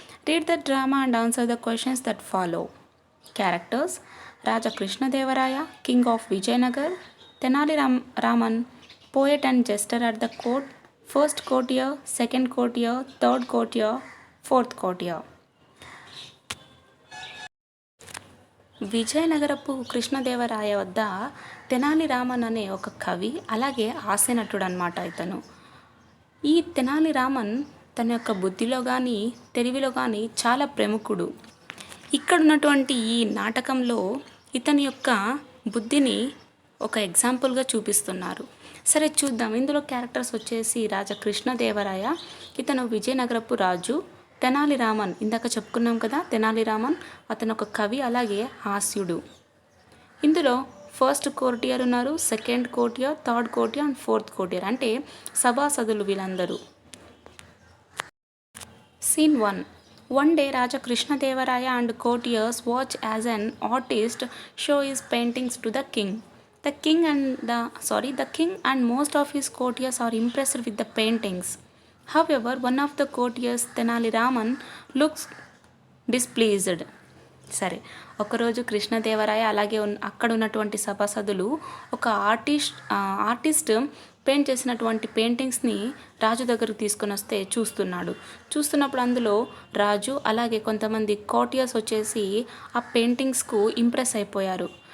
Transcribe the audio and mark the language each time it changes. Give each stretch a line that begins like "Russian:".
English: Read the drama and answer the questions that follow. Characters: Raja Krishna Devaraya, King of Vijayanagar; Tenali Raman, poet and jester at the court, first courtier, second courtier, third courtier, fourth courtier.
Telugu: విజయనగరపు Krishnadevaraya వద్ద తెనాలి రామన్ అనే ఒక కవి, అలాగే హాస్యనటుడు అనమాట ఇతను. ఈ తెనాలి రామన్ తన యొక్క బుద్ధిలో కానీ తెలివిలో కానీ చాలా ప్రముఖుడు. ఇక్కడ ఉన్నటువంటి ఈ నాటకంలో ఇతని యొక్క బుద్ధిని ఒక ఎగ్జాంపుల్గా చూపిస్తున్నారు. సరే చూద్దాం. ఇందులో క్యారెక్టర్స్ వచ్చేసి రాజా కృష్ణదేవరాయ, ఇతను విజయనగరపు రాజు. తెనాలి రామన్, ఇందాక చెప్పుకున్నాం కదా, తెనాలి రామన్ అతను ఒక కవి, అలాగే హాస్యుడు. ఇందులో ఫస్ట్ కోర్టియర్ ఉన్నారు, సెకండ్ కోర్టియర్, థర్డ్ కోర్టియర్ అండ్ ఫోర్త్ కోర్టియర్, అంటే సభాసదులు వీళ్ళందరూ.
English: Scene 1. One day Raja Krishnadevaraya and courtiers watch as an artist show his paintings to the king. The king and most of his courtiers are impressed with the paintings. However, one of the courtiers, Tenali Raman, looks displeased.
Telugu: సరే, ఒకరోజు కృష్ణదేవరాయ అలాగే అక్కడ ఉన్నటువంటి సభాసదులు ఒక artist paint చేసినటువంటి పెయింటింగ్స్ని రాజు దగ్గరకు తీసుకొని వస్తే చూస్తున్నప్పుడు అందులో రాజు అలాగే కొంతమంది కోర్టియర్స్ వచ్చేసి ఆ పెయింటింగ్స్కు ఇంప్రెస్ అయిపోయారు.